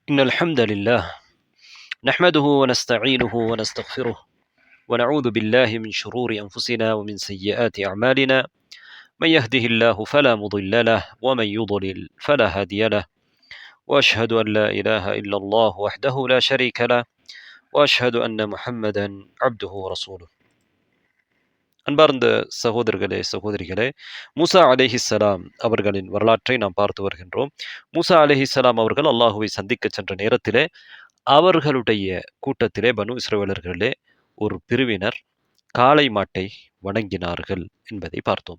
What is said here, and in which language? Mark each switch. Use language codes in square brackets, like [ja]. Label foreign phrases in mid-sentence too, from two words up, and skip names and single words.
[ar] إن الحمد لله نحمده ونستعينه ونستغفره ونعوذ بالله من شرور أنفسنا ومن سيئات أعمالنا من يهده الله فلا مضل له ومن يضلل فلا هادي له وأشهد أن لا إله إلا الله وحده لا شريك له وأشهد أن محمدا عبده ورسوله. [ta] அன்பார்ந்த சகோதரர்களே சகோதரிகளே, மூசா அலைஹிஸ்ஸலாம் அவர்களின் வரலாற்றை நாம் பார்த்து வருகின்றோம். மூசா அலைஹிஸ்ஸலாம் அவர்கள் அல்லாஹுவை சந்திக்க சென்ற நேரத்திலே அவர்களுடைய கூட்டத்திலே பனு இஸ்ரவேலர்களே ஒரு பிரிவினர் காளை மாட்டை வணங்கினார்கள் என்பதை பார்த்தோம்.